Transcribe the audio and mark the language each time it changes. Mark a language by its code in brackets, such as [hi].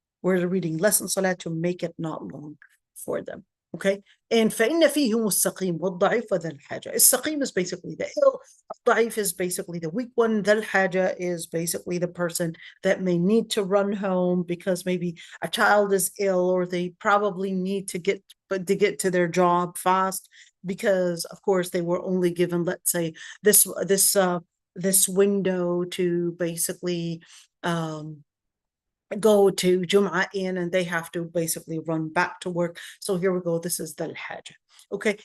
[en] We're reading less in salah to make it not long for them. Okay, and [ar] فإن فيهم السقيم والضعيف وذا الحاجة. [en] السقيم is basically the ill, الضعيف is basically the weak one, ذا الحاجة is basically the person that may need to run home because maybe a child is ill, or they probably need to get to their job fast, because of course they were only given, let's say, this window to basically go to Jum'ah in, and they have to basically run back to work. So here we go. This is the hajj. Okay.